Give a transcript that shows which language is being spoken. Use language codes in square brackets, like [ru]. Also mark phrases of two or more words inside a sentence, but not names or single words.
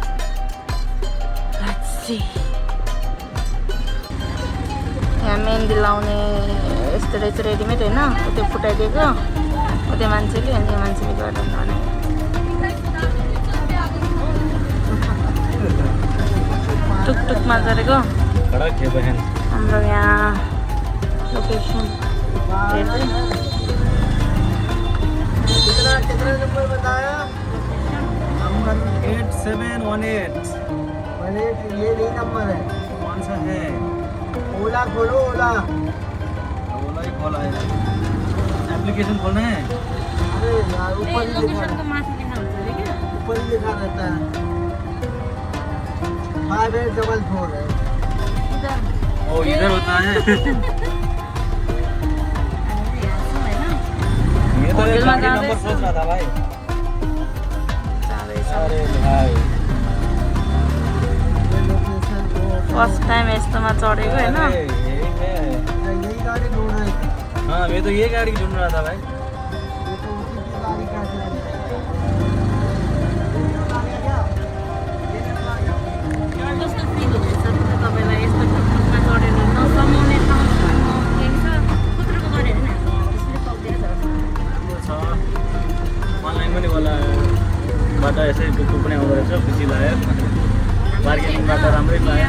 [en] let's see [ne] यहाँ मेहन्दी लाउने यस्तो रहेछ रेडिमेड होइन त्यो फुटाइदिएको त्यो मान्छेले अनि त्यो मान्छेले गर्दा बनायो टुकटुकमा गरेको हाम्रो यहाँ लोकेसन हेर्दै [hi] नंबर 8718 ये नहीं नंबर है कौन सा है ओला खोलो ओला ओला ही खोला है एप्लीकेशन खोलना है अरे यार ऊपर ही लिखा [ne] लोकेसनको माथि लेखा हुन्छ [hi] अरे क्या ऊपर ही लिखा रहता है 5844 है ओ इधर होता है ये तो एक गाड़ी नंबर सोच रहा था भाई अरे भाई [en] first time [ne] यस्तोमा चढेको होइन [hi] यही गाड़ी ढूंढ रहे थे हाँ मैं तो ये गाड़ी ढूंढ रहा था भाई ये तो उसी की गाड़ी का है [ne] कस्तो फिल हुँदैछ तपाईँलाई यस्तो टुकटुकमा चढेर नसमाउने ठाउँ केही छ कुत्रोको गऱ्यो होइन त्यसले पक्रिएर छ अनलाइन पनि होला बाट यसै टुकटुक पनि आउँदो रहेछ खुसी लाग्यो बार्गेनिङबाट राम्रै पायो